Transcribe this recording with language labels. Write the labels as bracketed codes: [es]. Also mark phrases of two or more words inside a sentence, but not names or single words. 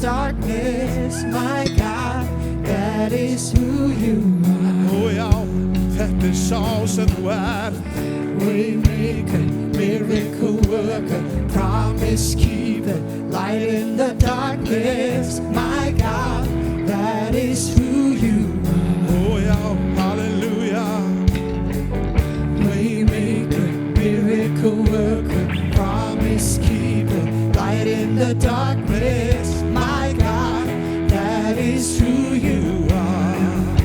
[en] darkness, my God, that is who you are. [is] Já, þetta sá sem þú [en] Waymaker, miracle worker, promise keeper, light in the darkness, my God, that is who you are. [is] Já, halleluja. [en] Waymaker, miracle worker, promise keeper, light in the darkness, my God, that is who you are.